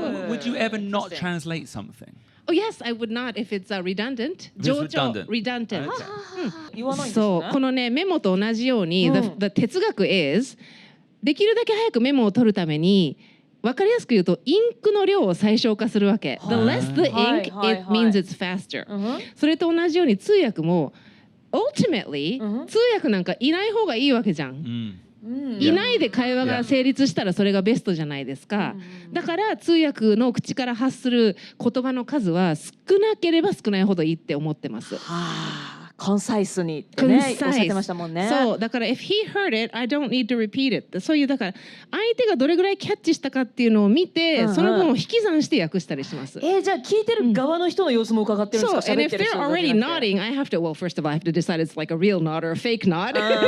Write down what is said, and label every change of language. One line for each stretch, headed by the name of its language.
English: Would you ever not translate something? Oh yes, I would not if it's redundant. Redundant.
Japanese: 言わないんですね。そうこのねメモと同じように、the 哲学 is できるだけ早くメモを取るために分かりやすく言うとインクの量を最小化するわけ。
English: The less the ink, it means it's faster.
Japanese: それと同じように通訳も ultimately 通訳なんかいない方がいいわけじゃん。いないで会話が成立したらそれがベストじゃないですか。だから通訳の口から発する言葉の数は少なければ少ないほどいいって思ってます。コンサイスにってねおっしゃってましたもんね。そうだから
English: if he heard it, I don't need to repeat it.
Japanese: そういうだから相手がどれぐらいキャッチしたかっていうのを見て、その分を引き算して訳したりします。じゃあ聞いてる側の人の様子も伺ってるんですか。
English: そう。And if they're already nodding, I have to well first of all I have to decide it's like a real nod or a fake nod.